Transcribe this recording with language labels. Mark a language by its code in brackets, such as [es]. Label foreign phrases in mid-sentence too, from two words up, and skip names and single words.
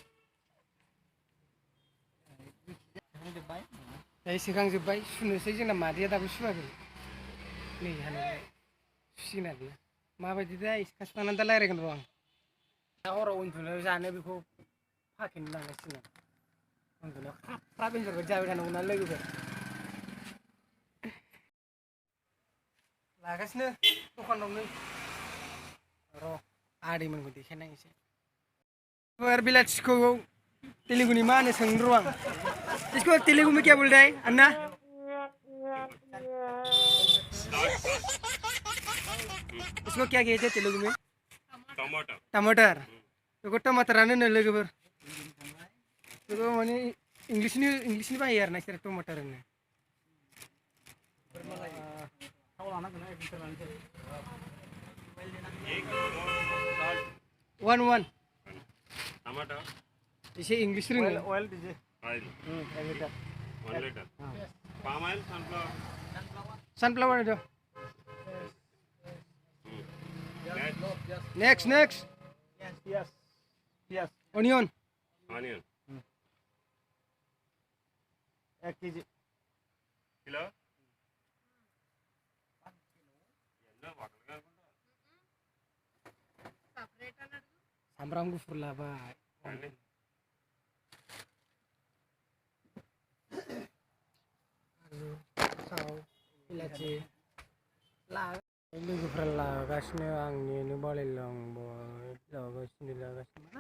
[brx] दायो सोखांजोब्बाय सुनोसै जोंना मादैया दाबो सुवाखै नै हानाय सुसिगोन आरोना माबायदि दा एसे सुखांनानै दा रायज्लायगोन र' आं दा हराव उन्दुनायाव जानो बेखौ फाकेनो लांगासिनो उन्दुनायाव ख्राब एन्जर बायदि जाबाय थानांगौ ना लोगोफोर लागासिनो दखानावनो र' आदैमोनखौ देखायना एसे बिलाथिखौ तेलुगुनि मा होनो सोंनो र' आं [hi] इसको तेलुगु में क्या बोलते हैं अन्ना इसको क्या कहते हैं तेलुगु में? [brx] टमाटर टमाटर बेखौ टमाटारानो होनो लोगोफोर बेखौ माने इंलिसनि बाहायो आरो ना इसोर टमाटार होनो थाव लानांगोन एकलिटार लानोसै [en] one one टमाटर [brx] एसे इंग्लिस रोङो [hi] ऑयल दीजिए ऑयल 1 लिटार [en] 1 liter palm oil sunflower [hi] सनफ्लावर दो [en] नेक्स्ट नेक्स्ट yes yes ऑनियन ऑनियन 1 केजी किलो [brx] सामब्राम गुफुर लाबाय आलु थाव बिलाथि लोगोफ्रा लागासिनो आं नेनो बालायलांबाय लागासिनो मा